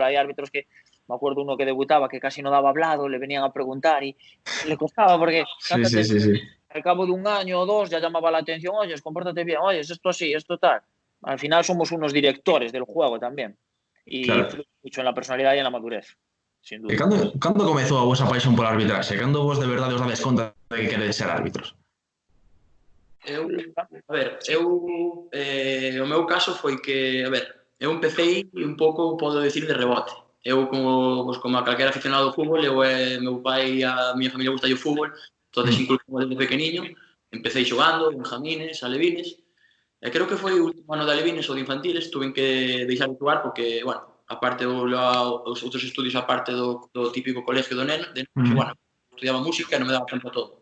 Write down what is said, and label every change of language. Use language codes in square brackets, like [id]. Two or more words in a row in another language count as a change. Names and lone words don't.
[es] Hay árbitros que, me acuerdo uno que debutaba que casi no daba hablado, le venían a preguntar y le costaba porque al cabo de un año o dos ya llamaba la atención, oye, compórtate bien, oye, esto así, esto tal. Al final somos unos directores del juego tamén. E influye mucho en la personalidad y en la madurez, sin duda. [gl] Cando comezou a vosa paixón pola arbitraxe? Cando vos de verdade os dades conta de que queredes ser árbitros? O meu caso foi que, eu empecé un pouco, podo decir, de rebote. Eu, como a calquera aficionado ao fútbol, meu pai e a miña familia gusta o fútbol, entonces inculcamos desde pequeniño, empecé xogando, en jamines, alevines, e creo que foi o último ano de alevines ou de infantiles, tuve que deixar de jugar porque, bueno, aparte os outros estudios aparte do típico colegio do neno, bueno, estudiaba música e non me daba tempo a todo.